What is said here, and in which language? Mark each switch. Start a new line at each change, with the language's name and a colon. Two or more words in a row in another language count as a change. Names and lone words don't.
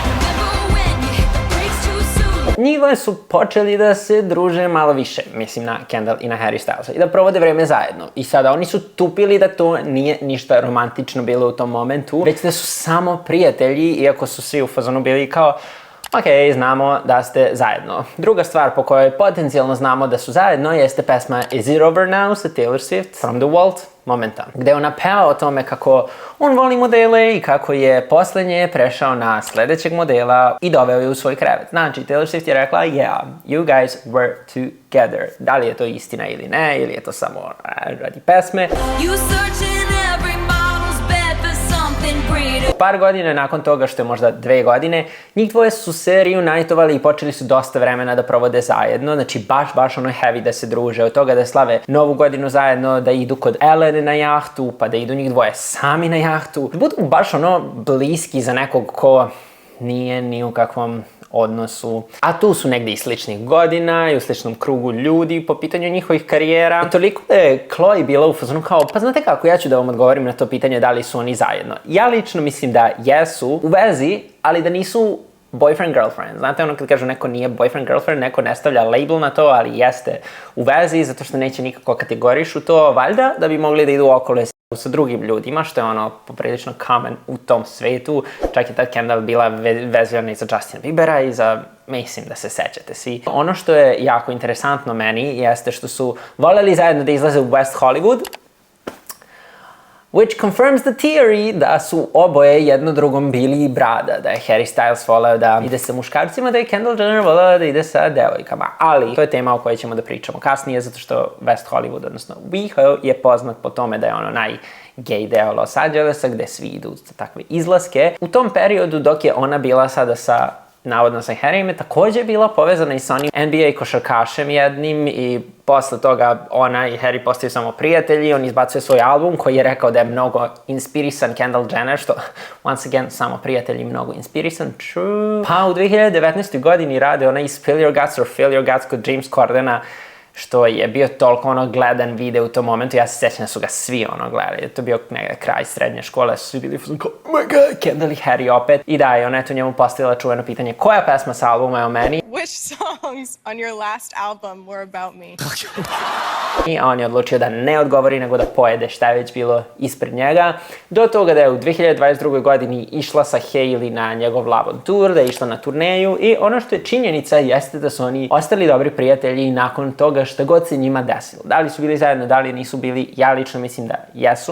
Serbian: Njih su počeli da se druže malo više, mislim na Kendall i na Harry Stylesa, i da provode vreme zajedno. I sada oni su tupili da to nije ništa romantično bilo u tom momentu, već da su samo prijatelji, iako su svi u fazonu bili kao ok, znamo da ste zajedno. Druga stvar po kojoj potencijalno znamo da su zajedno jeste pesma Is It Over Now sa Taylor Swift from the Vault momenta, gde ona peva o tome kako on voli modele i kako je poslednje prešao na sledećeg modela i doveo je u svoj krevet. Znači, Taylor Swift je rekla,
English: yeah, you guys were together.
Serbian: Da li je to istina ili ne, ili je to samo radi pesme. Par godina nakon toga, što je možda 2 godine, njih dvoje su se reunitovali i počeli su dosta vremena da provode zajedno, znači baš ono heavy da se druže, od toga da slave novu godinu zajedno, da idu kod Ellen na jahtu, pa da idu njih dvoje sami na jahtu, da budu baš ono bliski za nekog ko nije ni u kakvom odnosu. A tu su negde i sličnih godina i u sličnom krugu ljudi po pitanju njihovih karijera. I toliko je Chloe bila u fazonu kao, pa znate kako, ja ću da vam odgovorim na to pitanje da li su oni zajedno. Ja lično mislim da jesu u vezi, ali da nisu boyfriend-girlfriend. Znate ono kad kažu neko nije boyfriend-girlfriend, neko ne stavlja label na to, ali jeste u vezi zato što neće nikako kategorišu to, valjda da bi mogli da idu okolo sa drugim ljudima, što je ono poprilično common u tom svetu. Čak je tad Kendall bila vezana i za Justina Biebera i za, mislim da se sećate svi. Ono što je jako interesantno meni jeste što su voljeli zajedno da izlaze u West Hollywood,
English: which confirms the theory
Serbian: da su oboje jedno drugom bili brada, da je Harry Styles voleo da ide sa muškarcima, da je Kendall Jenner voleo da ide sa devojkama. Ali to je tema o kojoj ćemo da pričamo kasnije, zato što West Hollywood, odnosno WeHo, je poznat po tome da je ono najgej deo Los Angelesa, gde svi idu za takve izlaske. U tom periodu, dok je ona bila sada navodno sa Harryem, je takođe bila povezana i sa onim NBA košarkašem jednim i posle toga ona i Harry postaju samo prijatelji, on izbacuje svoj album koji je rekao da je mnogo inspirisan Kendall Jenner, što,
English: once again,
Serbian: samo prijatelji mnogo inspirisan, true. Pa u 2019. godini rade ona i Spill Your Guts or Fill Your Guts kod James Cordena, što je bio toliko ono gledan video u tom momentu, ja se sjećam da su ga svi ono gledali, to je bio kraj srednje škole, su svi bili kao,
English: oh my god,
Serbian: Kendall i Harry opet. I da, i ona je tu njemu postavila čuveno pitanje, koja pesma sa albuma je o meni?
English: Which songs on your last album were about me?
Serbian: I on je odlučio da ne odgovori, nego da pojede šta je već bilo ispred njega. Do toga da je u 2022. godini išla sa Hailey na njegov Love on Tour, da je išla na turneju i ono što je činjenica jeste da su oni ostali dobri prijatelji nakon toga šta god se njima desilo. Da li su bili zajedno, da li nisu bili, ja lično mislim da jesu.